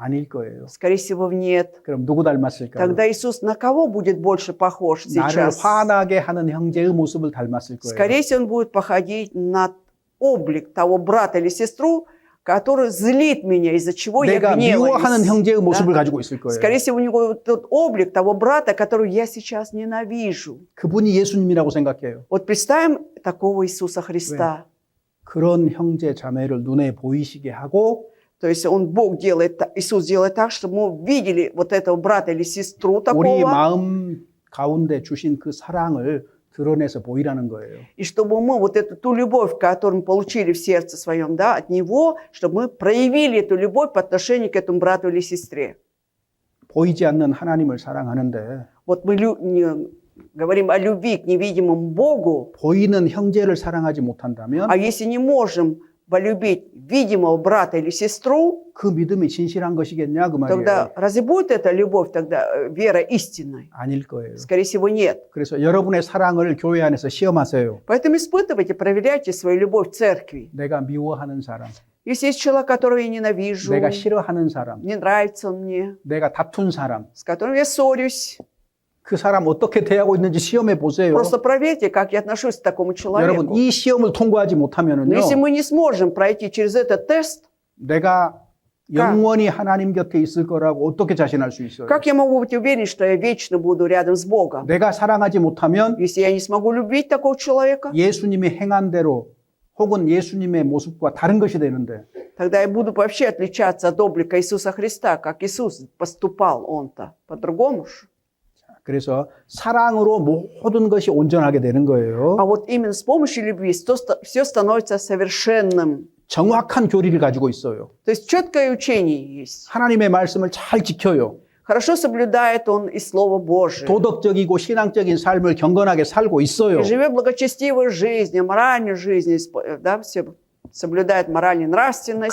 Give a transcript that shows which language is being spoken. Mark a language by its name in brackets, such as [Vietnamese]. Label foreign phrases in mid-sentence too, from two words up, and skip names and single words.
[Korean] 아닐 거예요. [Russian] Скорее всего, нет. [Korean] 그럼 누구 닮았을까요? [Russian] Тогда Иисус на кого будет больше похож [Korean] 나를 [Russian] сейчас? [Korean] 화나게 하는 형제의 모습을 닮았을 거예요. [Russian] Скорее всего, он будет походить на облик того брата или сестру, который злит меня, из-за чего я [Korean] 내가 미워하는 [Russian] гневаюсь. [Korean] 형제의 모습을 [Russian] Да? [Korean] 가지고 있을 거예요. [Russian] Скорее всего, у него тот облик того брата, которого я сейчас ненавижу. [Korean] 그분이 예수님이라고 생각해요. [Russian] Вот представим такого Иисуса Христа. [Korean] 그런 형제 자매를 눈에 보이시게 하고 [Russian] То есть Бог делает, Иисус делает так, чтобы мы видели вот этого брата или сестру [Korean] 우리 [Russian] такого, [Korean] 마음 가운데 주신 그 사랑을 드러내서 보이라는 거예요. [Russian] и чтобы мы вот ту любовь, которую мы получили в сердце своем, да, от Него, чтобы мы проявили эту любовь по отношению к этому брату или сестре. [Korean] 보이지 않는 하나님을 사랑하는데 [Russian] Вот мы говорим о любви к невидимому Богу, [Korean] 보이는 형제를 사랑하지 못한다면 [Russian] а если не можем полюбить видимого брата или сестру, [Korean] 그 믿음이 진실한 것이겠냐 그 말이에요. [Russian] тогда разве будет эта любовь тогда вера истинной? [Korean] 아닐 거예요. [Russian] Скорее всего, нет. [Korean] 그래서 여러분의 사랑을 교회 안에서 시험하세요. [Russian] Поэтому испытывайте, проверяйте свою любовь в церкви. [Korean] 내가 미워하는 사람, [Russian] Если есть человек, которого я ненавижу, [Korean] 내가 싫어하는 사람, [Russian] не нравится он мне, [Korean] 내가 다툰 사람, [Russian] с которым я ссорюсь, [Korean] 그 사람 어떻게 대하고 있는지 시험해 보세요. [Russian] просто проверьте, как я отношусь к такому [Korean] 여러분 [Russian] человеку. [Korean] 이 시험을 통과하지 [Russian] Но [Korean] 못하면은요, [Russian] если мы не сможем пройти через этот тест, [Korean] 내가 영원히 하나님 곁에 있을 거라고 어떻게 자신할 수 있어요? [Russian] как я могу быть уверен, что я вечно буду рядом с Богом? [Korean] 내가 사랑하지 못하면 [Russian] Если я не смогу любить такого человека, [Korean] 예수님이 행한 대로 혹은 예수님의 모습과 다른 것이 되는데 [Russian] тогда я буду вообще отличаться от облика Иисуса Христа, как Иисус поступал он-то. По-другому же. [Korean] 그래서 사랑으로 모든 것이 온전하게 되는 거예요. [Russian] А вот именно с помощью любви все становится совершенным. [Korean] 정확한 교리를 가지고 있어요. [Russian] То есть четкое учение есть. [Korean] 하나님의 말씀을 잘 지켜요. [Russian] Хорошо соблюдает он и Слово Божие. [Korean] 도덕적이고 신앙적인 삶을 경건하게 살고 있어요. [Russian] И живет благочестивой жизнью, моральной жизнью, да, все соблюдает моральную нравственность.